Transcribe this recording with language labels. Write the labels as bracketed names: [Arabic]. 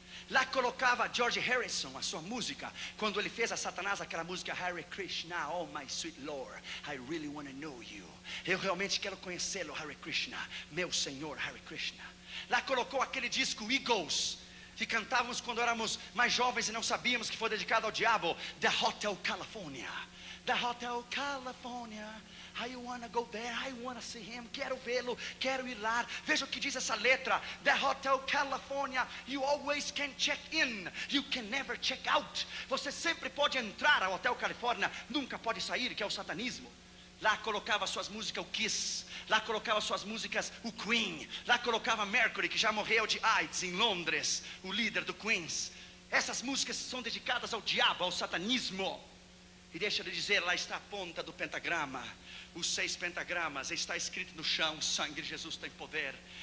[Portuguese] Lá colocava George Harrison a sua música, quando ele fez a Satanás aquela música Hare Krishna, [English] oh my sweet Lord, I really want to know you. [Portuguese] Eu realmente quero conhecê-lo, Hare Krishna, meu Senhor, Hare Krishna. Lá colocou aquele disco Eagles, que cantávamos quando éramos mais jovens e não sabíamos, que foi dedicado ao diabo, The Hotel California. [English] The Hotel California, I wanna go there, I wanna see him. [Portuguese] Quero vê-lo, quero ir lá. Veja o que diz essa letra. [English] The Hotel California, you always can check in, you can never check out. [Portuguese] Você sempre pode entrar ao Hotel Califórnia, nunca pode sair, que é o satanismo. Lá colocava suas músicas o Kiss, lá colocava suas músicas o Queen, lá colocava Mercury, que já morreu de AIDS em Londres, o líder do Queens. Essas músicas são dedicadas ao diabo, ao satanismo. E deixa eu dizer, lá está a ponta do pentagrama, os 6 pentagramas, está escrito no chão: sangue de Jesus tem poder.